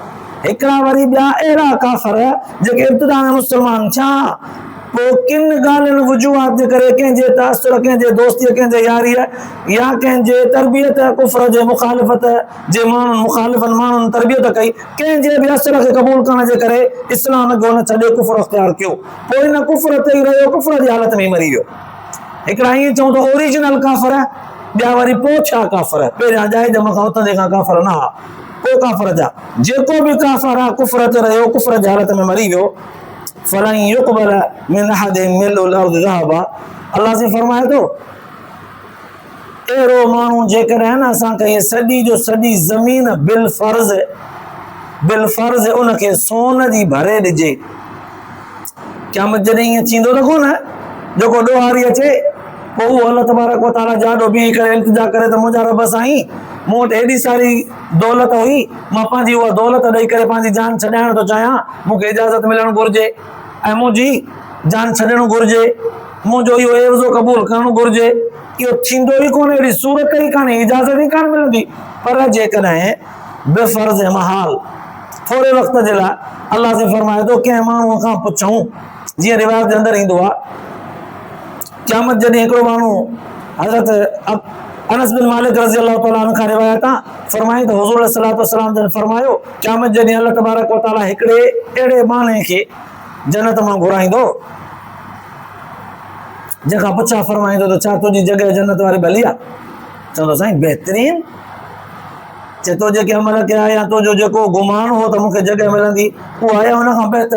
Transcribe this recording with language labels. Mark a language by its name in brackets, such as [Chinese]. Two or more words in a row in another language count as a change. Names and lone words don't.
[Sindhi] हिकिड़ा वरी ॿिया अहिड़ा काफ़र जेके इब्तिदा में मुस्लमान छा, पोइ किन ॻाल्हियुनि वजूहात जे करे, कंहिंजे तासुर, कंहिंजे दोस्तीअ, कंहिंजे यारीअ, या कंहिंजे तरबियत कुफ़्र जे मुखालिफ़त जे माण्हुनि, मुखालिफ़नि माण्हुनि तरबियत कई, कंहिंजे बि असर खे क़बूल करण जे करे इस्लाम खे हुन छॾे कुफ़्र अख़्तियार कयो, पोइ हिन कुफ़्र ते ई रहियो, कुफ़्र जी हालत में ई मरी वियो। हिकिड़ा ईअं चऊं त ओरिजिनल काफ़र, ॿिया वरी पोइ छा काफ़र, पहिरियां जाइ जम खां उथंदे खां काफ़र न हा, पोइ काफ़र जा। जेको बि काफ़र आहे कुफ़्र ते रहियो, कुफ़्र जी हालत में मरी वियो, [Arabic] فلن يقبل من أحدهم ملء الأرض ذهبا, [Sindhi] अल्लाह से फरमाए थो अहिड़ो माण्हू जेकॾहिं न असां कहिए सॼी जो सॼी ज़मीन [Arabic] بالفرض [Sindhi] उनखे सोन जी भरे ॾिजे, क़यामत जॾहिं ईअं थींदो त कोन जेको ॾोहारी अचे, पोइ उहो [Arabic] الله تبارك وتعالى [Sindhi] जाॾो बीही करे इल्तिजा करे त मुंहिंजा रब साईं मूं वटि हेॾी सारी दौलत हुई, मां पंहिंजी उहा दौलत ॾेई करे पंहिंजी जान छॾाइण थो चाहियां, मूंखे इजाज़त मिलणु घुरिजे ऐं मुंहिंजी जान छॾणु घुरिजे, मुंहिंजो इहो एवज़ो क़बूल करणु घुरिजे। इहो थींदो ई कोन्हे, अहिड़ी सूरत ई कान्हे, इजाज़त ई कान मिलंदी। पर जेकॾहिं बेफ़र्ज़ महाल थोरे वक़्त जे लाइ अल्लाह से फरमाए थो कंहिं माण्हूअ खां पुछूं, जीअं रिवायत जे अंदरि ईंदो आहे, क़यामत जॾहिं हिकिड़ो माण्हू हज़रत अनस बिन मालिक [Arabic] رضي الله تعالى عنه [Sindhi] खां रिवायत आहे, फरमाई त हुज़ूर [Arabic] صلى الله عليه وسلم [Sindhi] जन फरमायो क़यामत जॾहिं [Arabic] الله تبارك وتعالى [Sindhi] हिकिड़े अहिड़े माण्हू खे जन्नत मां घुराईंदो, जंहिंखां पुछा फरमाईंदो त छा तुंहिंजी जॻह जन्नत वारी भली आहे? चवंदो साईं बहितरीन। चए तो जेके अमल कया या तुंहिंजो जेको गुमान हो त मूंखे जॻह मिलंदी, उहा आहे हुन खां बहितर।